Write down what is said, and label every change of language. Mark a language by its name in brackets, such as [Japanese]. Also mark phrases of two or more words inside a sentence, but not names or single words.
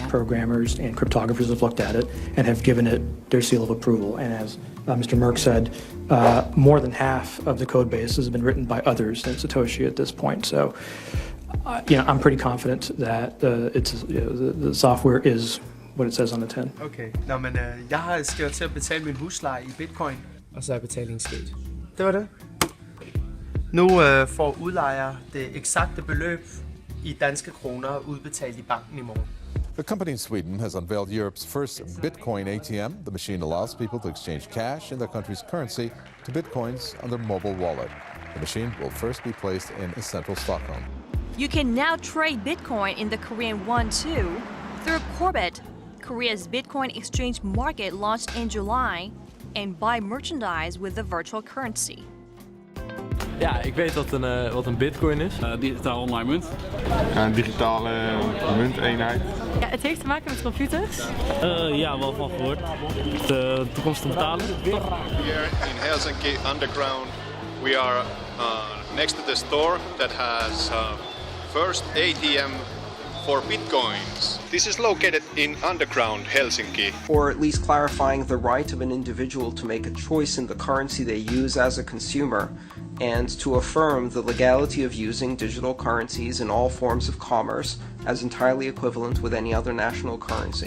[English] Programmers and cryptographers have looked at it and have given it their seal of approval. And as Mr. Merck said, more than half of the code base has been written by others than Satoshi at this point. So, I'm pretty confident that the software is what it says on the tin. [Danish] Okay, jeg skal til at betale min husleje i bitcoin, og så er betalingen sket. Det var det. Nu får udlejer det eksakte beløb i danske kroner udbetalt i banken i morgen. [English] A company in Sweden has unveiled Europe's first Bitcoin ATM. The machine allows people to exchange cash in their country's currency to Bitcoins on their mobile wallet. The machine will first be placed in central Stockholm. You can now trade Bitcoin in the Korean won too through Corbett, Korea's Bitcoin exchange market launched in July, and buy merchandise with the virtual currency. [Dutch] Ja, ik weet wat een bitcoin is. Digitaal online munt. Een digitale munteenheid. Ja, het heeft te maken met computers. Ja, wel van gehoord. De toekomst te betalen. [English] Here in Helsinki underground, we are next to the store that has first ATM for bitcoins. This is located in underground Helsinki. Or at least clarifying the right of an individual to make a choice in the currency they use as a consumer and to affirm the legality of using digital currencies in all forms of commerce as entirely equivalent with any other national currency.